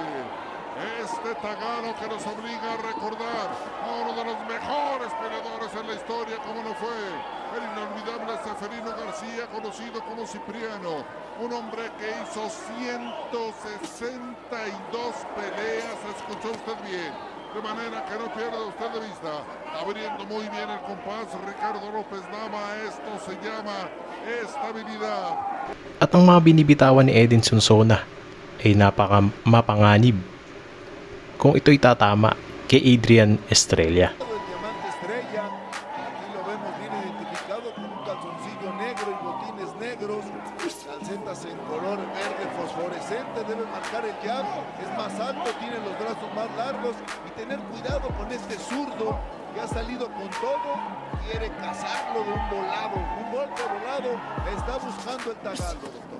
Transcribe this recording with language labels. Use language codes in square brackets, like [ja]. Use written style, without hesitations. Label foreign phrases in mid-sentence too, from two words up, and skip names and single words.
[es] Este tagano que nos obliga a recordar a uno de los mejores peleadores en la historia, como no fue el inolvidable Zeferino García, conocido como Cipriano, un hombre que hizo 162 peleas, escuchó usted bien. De manera que no pierda usted de vista, abriendo muy bien el compás Ricardo López Nava. Esto se llama estabilidad. [tl] At ang mga binibitawan ni Eden Sonsona ay napaka-mapanganib kung ito'y tatama kay Adrian Estrella. [es] En color verde fosforescente, debe marcar el jab, es más alto, tiene los brazos más largos y tener cuidado con este zurdo que ha salido con todo, quiere cazarlo de un volado, un golpe volado, está buscando el tagalo, doctor.